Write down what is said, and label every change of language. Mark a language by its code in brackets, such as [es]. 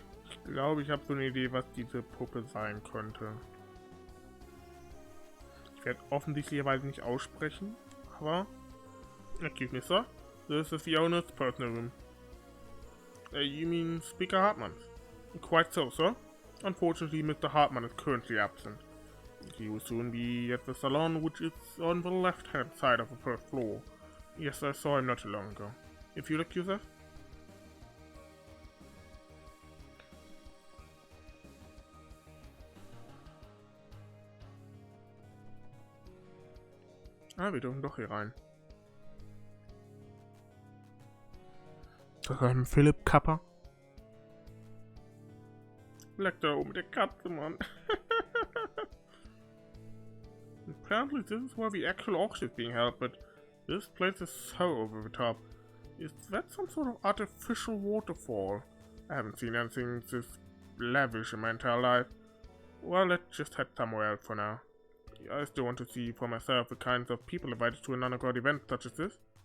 [de] Ich glaube, ich habe so eine Idee, was diese Puppe sein könnte. Ich werde offensichtlicherweise nicht aussprechen, aber... [en] Excuse me, sir. This is the owner's personal room. You mean Speaker Hartmann? Quite so, sir. Unfortunately, Mr. Hartmann is currently absent. He will soon be at the salon, which is on the left-hand side of the first floor. Yes, I saw him not too long ago. If you'll excuse us? [de] Ah, wir dürfen doch hier rein. Das ist ein Philipp Kappa. Leck da oben mit der Katze, Mann. [en] Apparently this is where the actual auction is being held, but this place is so over the top. Is that some sort of artificial waterfall? I haven't seen anything this lavish in my entire life. Well, let's just head somewhere else for now. I still want to see for myself the kinds of people invited to an underground event such as this.